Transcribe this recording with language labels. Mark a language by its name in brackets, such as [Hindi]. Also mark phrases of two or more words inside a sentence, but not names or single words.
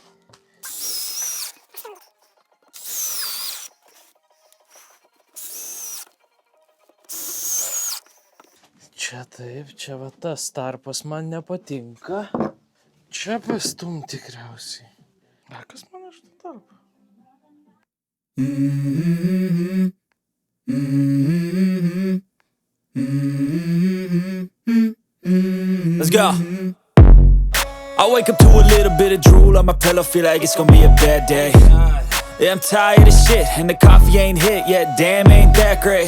[Lithuanian] Čia taip, čia va tas tarpas man nepatinka. Čia pastum tikriausiai. A, kas man iš to tarpo? [English] Let's go. I wake up to a little bit of drool on my pillow, feel like it's gonna be a bad day. Yeah, I'm tired of shit, and the coffee ain't hit yet, damn, ain't that great.